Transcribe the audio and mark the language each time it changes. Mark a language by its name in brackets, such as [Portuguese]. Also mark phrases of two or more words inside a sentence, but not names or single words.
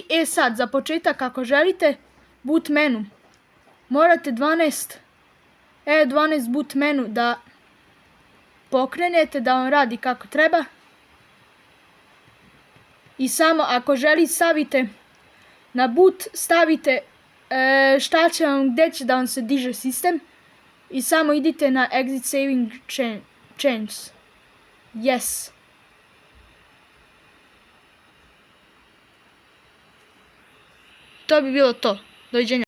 [Bosnian] Sad, za početak, ako želite [English] boot menu, [Bosnian] morate 12 [English] boot menu [Bosnian] da pokrenete, da vam radi kako treba. I samo ako želite stavite na boot, stavite gdje će da vam se diže sistem i samo idite na [English] exit saving changes. [Bosnian] Yes. To bi bilo to. Doviđenja.